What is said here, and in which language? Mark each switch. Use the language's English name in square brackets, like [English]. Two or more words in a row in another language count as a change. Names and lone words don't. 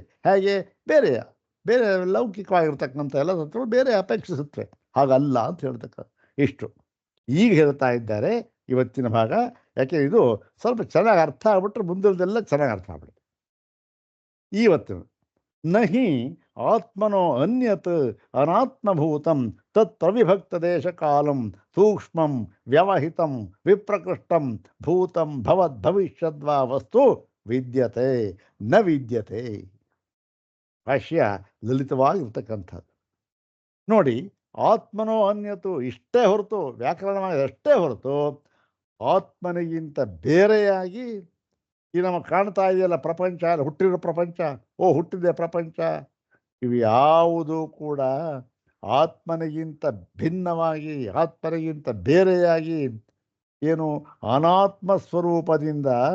[Kannada] ಹೇಗೆ? ಬೇರೆ ಲೌಕಿಕವಾಗಿರ್ತಕ್ಕಂಥ ಎಲ್ಲ ತತ್ವಗಳು ಬೇರೆ ಅಪೇಕ್ಷಿಸುತ್ತವೆ. ಹಾಗಲ್ಲ ಅಂತ ಹೇಳ್ತಕ್ಕ ಇಷ್ಟು ಈಗ ಹೇಳ್ತಾ ಇದ್ದಾರೆ ಇವತ್ತಿನ ಭಾಗ. ಯಾಕೆ ಇದು ಸ್ವಲ್ಪ ಚೆನ್ನಾಗಿ ಅರ್ಥ ಆಗ್ಬಿಟ್ರೆ ಮುಂದಿನದೆಲ್ಲ ಚೆನ್ನಾಗಿ ಅರ್ಥ ಆಗ್ಬಿಡುತ್ತೆ. [Sanskrit] ಇವತ್ತಿನ ನಹಿ ಆತ್ಮನೋ ಅನ್ಯತ್ ಅನಾತ್ಮಭೂತಂ ತತ್ ಪ್ರವಿಭಕ್ತ ದೇಶ ಕಾಲಂ ಸೂಕ್ಷ್ಮಂ ವ್ಯವಹಿತಂ ವಿಪ್ರಕೃಷ್ಟಂ ಭೂತಂ ಭವದ್ ಭವಿಷ್ಯದ್ವಾ ವಸ್ತು ವಿದ್ಯತೆ ನ ವಿದ್ಯತೆ. [Kannada] ಭಾಷ್ಯ ಲಲಿತವಾಗಿರ್ತಕ್ಕಂಥದ್ದು ನೋಡಿ. [Sanskrit] ಆತ್ಮನೋ ಅನ್ಯತು [Kannada] ಇಷ್ಟೇ ಹೊರತು, ವ್ಯಾಕರಣವಾಗಿ ಅಷ್ಟೇ ಹೊರತು ಆತ್ಮನಿಗಿಂತ ಬೇರೆಯಾಗಿ ಈ ನಮಗೆ ಕಾಣ್ತಾ ಇದೆಯಲ್ಲ ಪ್ರಪಂಚ, ಹುಟ್ಟಿರೋ ಪ್ರಪಂಚ, ಹುಟ್ಟಿದೆ ಪ್ರಪಂಚ, ಇವು ಯಾವುದು ಕೂಡ ಆತ್ಮನಿಗಿಂತ ಭಿನ್ನವಾಗಿ, ಆತ್ಮನಿಗಿಂತ ಬೇರೆಯಾಗಿ ಏನು ಅನಾತ್ಮ ಸ್ವರೂಪದಿಂದ